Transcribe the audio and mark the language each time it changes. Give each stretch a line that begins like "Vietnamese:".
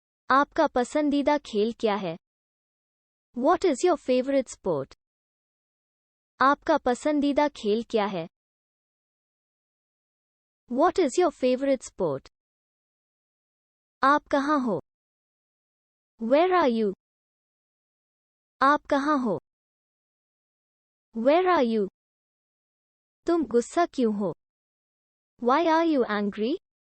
Hindi: आपका पसंदीदा खेल क्या है?
English: What is your favorite sport?
Hindi: आपका पसंदीदा खेल क्या है?
English: What is your favorite sport?
Hindi: आप कहाँ हो?
English: Where are you?
Hindi: आप कहाँ हो? Where are you? तुम गुस्सा क्यों हो?
English: Why are you angry?